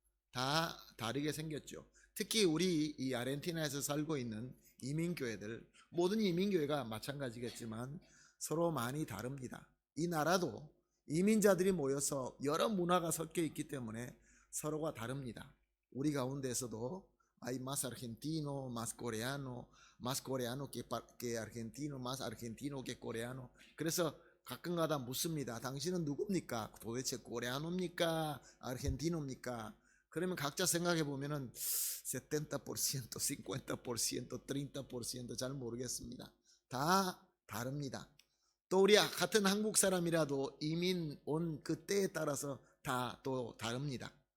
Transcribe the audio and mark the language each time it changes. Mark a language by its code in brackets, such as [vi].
[ko] 다 다르게 생겼죠. 특히 우리 이 아르헨티나에서 살고 있는 이민교회들, 모든 이민교회가 마찬가지겠지만 서로 많이 다릅니다. 이 나라도 이민자들이 모여서 여러 문화가 섞여 있기 때문에 서로가 다릅니다. 우리 가운데에서도 [es] hay más argentino, más coreano que argentino, más argentino que coreano. [ko] 그래서 가끔가다 묻습니다. 당신은 누굽니까? 도대체 코레아노입니까? 아르헨티노입니까? 그러면 각자 생각해 보면은 70%, 50%, 30% 잘 모르겠습니다. 다 다릅니다. 또 우리 같은 한국 사람이라도 이민 온 그 때에 따라서 다 또 다릅니다.